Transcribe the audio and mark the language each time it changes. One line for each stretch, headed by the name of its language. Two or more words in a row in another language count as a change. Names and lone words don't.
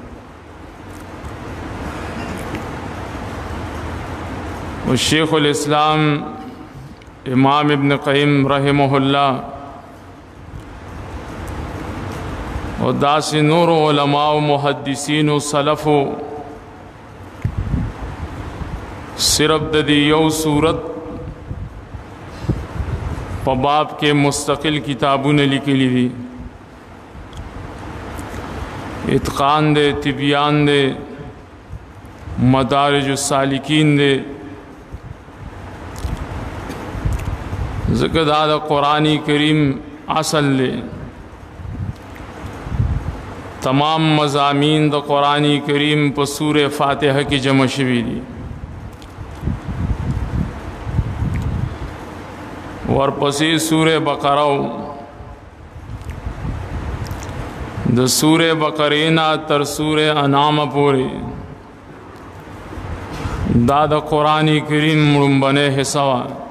Pashto: و شیخ الاسلام امام ابن قیم
Arabic: رحمه الله
Pashto: و داس نور علماء و محدثین و سلف صرف د دې یو صورت په باب کې مستقل کتابونه لیکلي دي. اتقان دے، تبیان دے، مدارج السالکین دے. ذکر دا قرآن کریم اصل دے. تمام مضامین دا قرآن کریم په سورہ فاتحہ کی جمع شوی دی. ورپسې سورہ بقرہ د سورہ بقرہ نه تر سورہ انعام پورې دا د قرآن کریم لومړنی حصہ وه.